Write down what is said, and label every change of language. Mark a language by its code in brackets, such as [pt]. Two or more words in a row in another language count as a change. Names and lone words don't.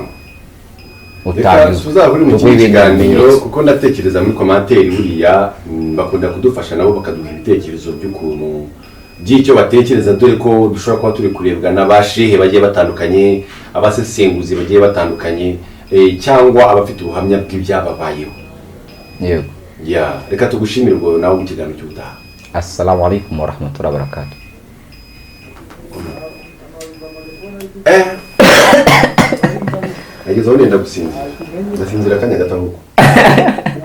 [rw] tuzaburi mu kiganiro, kuko ndatekereza muri komantere buriya bakunda kudufasha nabo bakaduha ibitekerezo by'ukuntu by'icyo batekereza, dore ko dushobora kuba turi kurebwa n'abashehe bagiye batandukanye, abasesenguzi bagiye batandukanye, cyangwa abafite ubuhamya bw'ibyababayeho. Yego. Reka tugushimire ubwo nawe mu kiganiro cy'ubutaha. [ar] السلام عليكم ورحمة الله وبركاته. [rw] Nagezeho nenda gusinzira akanya gato.